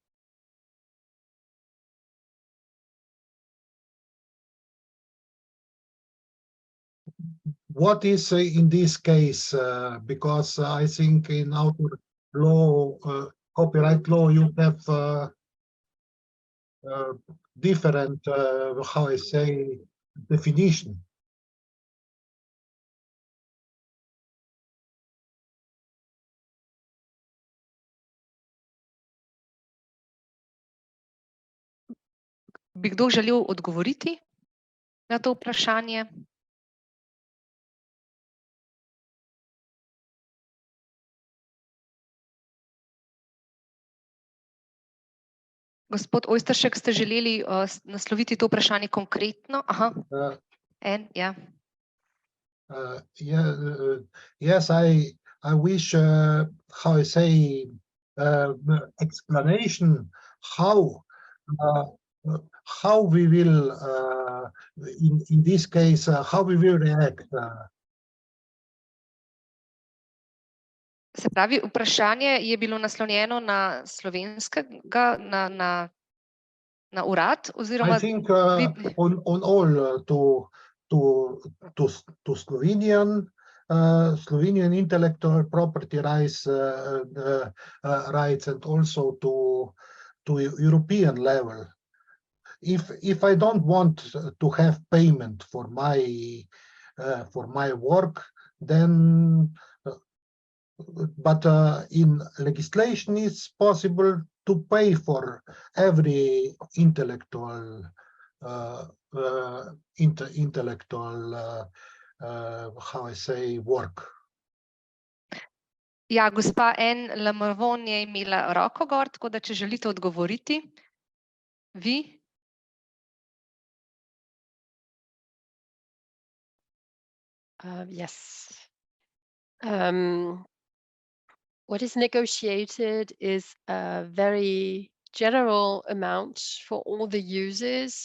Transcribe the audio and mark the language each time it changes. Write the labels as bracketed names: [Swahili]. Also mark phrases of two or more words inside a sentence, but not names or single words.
[English] What is in this case? Because I think in author law, copyright law, you have different, how I say, definition. [Slovenian] Bi kdo želel odgovoriti na to vprašanje? Gospod Ojsteršek, ste želeli nasloviti to vprašanje konkretno? Aha. Ja. [English] Yes, I wish, how I say, explanation how we will, in this case, how we will react. [Slovenian] Se pravi, vprašanje je bilo naslovljeno na slovenskega, na urad, oziroma... [English] I think on all to Slovenian intellectual property rights and also to European level. If I don't want to have payment for my work, then but in legislation it's possible to pay for every intellectual how I say, work. [Slovenian] Ja, gospa N. Lamavon je imela roko gor, tako da če želite odgovoriti, vi? [English] Yes. What is negotiated is a very general amount for all the users.